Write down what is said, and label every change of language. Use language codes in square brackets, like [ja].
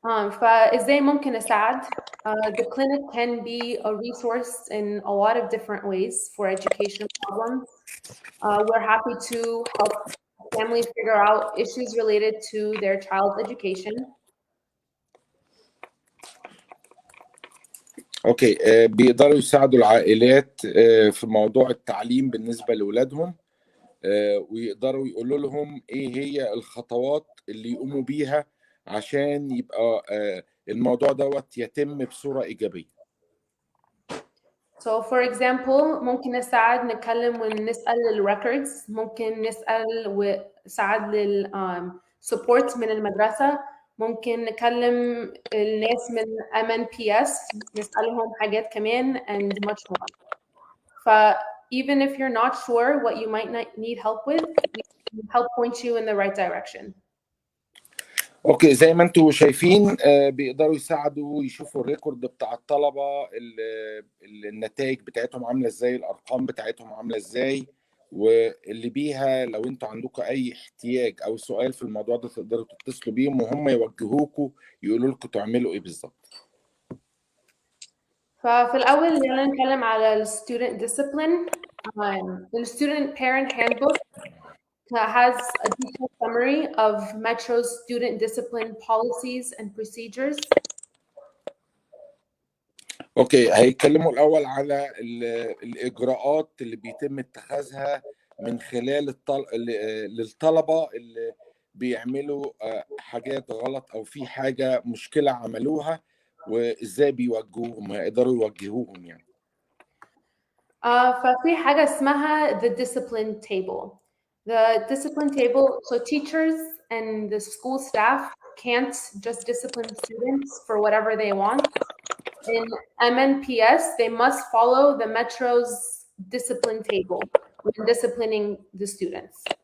[ar] فازاي ممكن اساعد؟ [en] The clinic can be a resource in a lot of different ways for education problems. We're happy to help families figure out issues related to their child's education. [ar] اوكي، بيقدروا يساعدوا العائلات في موضوع التعليم بالنسبة لأولادهم، ويقدروا يقولوا لهم ايه هي الخطوات اللي يقوموا بيها عشان يبقى الموضوع دوت يتم بصورة إيجابية. [en] So for example [ar] ممكن نساعد نتكلم ونسأل الريكوردز، ممكن نسأل ونساعد support من المدرسة، ممكن نكلم الناس من MNPS نسألهم حاجات كمان [en] and much more. Even if you're not sure what you might need help with, we can help point you in the right direction. [ar] اوكي، زي ما انتم شايفين بيقدروا يساعدوا يشوفوا الريكورد بتاع الطلبة، النتائج بتاعتهم عاملة ازاي، الارقام بتاعتهم عاملة ازاي، واللي بيها لو انتوا عندكم اي احتياج او سؤال في الموضوع ده تقدروا تتصلوا بيهم وهم يوجهوكوا يقولوا لكم تعملوا ايه بالظبط. ففي الأول خلينا نتكلم على ال student discipline. [en] The student parent handbook has a detailed summary of Metro's student discipline policies and procedures. [ar] اوكي، هيتكلموا الاول على الاجراءات اللي بيتم اتخاذها من خلال للطلبه اللي بيعملوا حاجات غلط او في حاجه مشكله عملوها، وازاي بيوجهوهم، هيقدروا يوجهوهم يعني. ففي حاجه اسمها the discipline table. [en] The discipline table, so teachers and the school staff can't just discipline students for whatever they want. In MNPS, they must follow the Metro's discipline table when disciplining the students.